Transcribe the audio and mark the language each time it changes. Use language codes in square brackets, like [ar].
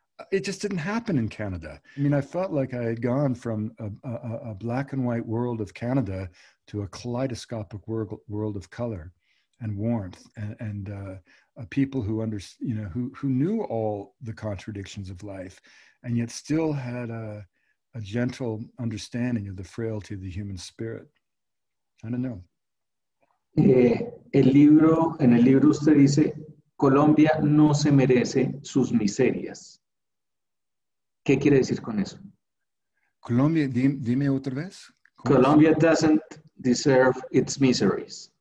[en] It just didn't happen in Canada. I felt like I had gone from a black and white world of Canada to a kaleidoscopic world of color and warmth and people who who knew all the contradictions of life and yet still had a gentle understanding of the frailty of the human spirit. I don't know. [es] En el libro usted dice, Colombia no se merece sus miserias. ¿Qué quiere decir con eso? Colombia, dime otra vez. [en] Colombia doesn't deserve its miseries.